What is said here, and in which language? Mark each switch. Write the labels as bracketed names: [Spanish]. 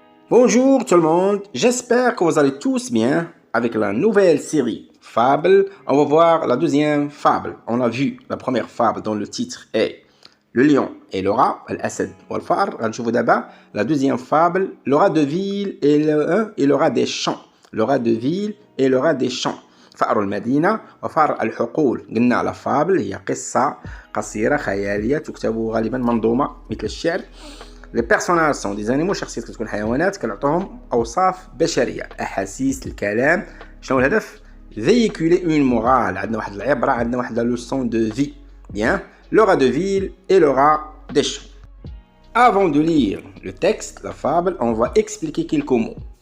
[French] Bonjour tout le monde, j'espère que vous allez tous bien avec la nouvelle série Fable. On va voir la deuxième fable. On a vu la première fable dont le titre est Le lion et le rat, [Arabic] Al-Asad wal-Far. غنشوفوا دابا [French] la deuxième fable, le rat de ville et le rat des champs. Le rat de ville et le rat des champs. [Arabic] فأر المدينة وفأر الحقول. قلنا la fable هي قصة قصيرة خيالية تكتب غالبا منظومة مثل الشعر. [French] Les personnages sont des animaux [Arabic] شخصيات كتكون حيوانات كنعطوهم أوصاف بشرية أحاسيس الكلام. شنو الهدف؟ [French] véhiculer une morale. [Arabic] عندنا واحد العبرة عندنا واحد [French] la leçon de vie. Bien, le rat de ville et le rat des champs. Avant de lire le texte, la fable, on va expliquer quelques mots.